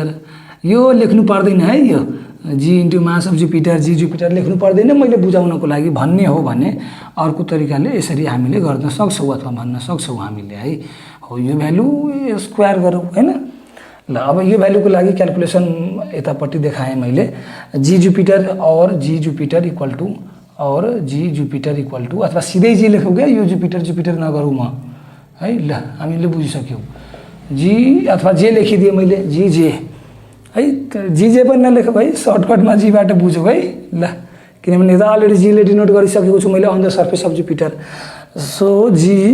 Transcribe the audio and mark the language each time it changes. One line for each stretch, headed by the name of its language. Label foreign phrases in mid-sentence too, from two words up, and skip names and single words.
Nepali: यो लेख्नु पर्दैन है, यो
English: G into mass of Jupiter,
Nepali: जी जुपिटर लेख्नु पर्दैन, मैले बुझाउनको लागि भन्ने हो भने अर्को तरिकाले यसरी हामीले गर्न सक्छौँ अथवा भन्न सक्छौँ हामीले है। हो यो
English: value square
Nepali: गरौँ हैन। ल अब यो भ्यालुको लागि क्याल्कुलेसन यतापट्टि देखाएँ मैले जी जुपिटर और जी जुपिटर
English: equal to
Nepali: और जी जुपिटर
English: equal to
Nepali: अथवा सिधै जी लेखौँ क्या यो जुपिटर जुपिटर नगरौँ म है ल हामीले बुझिसक्यौँ जी अथवा जे लेखिदिएँ मैले जी जे है जी जे पनि नलेखौँ है सर्टकटमा जीबाट बुझौँ है ल किनभने त अलरेडी जीले डिनोट गरिसकेको छु मैले
English: on the surface of Jupiter so G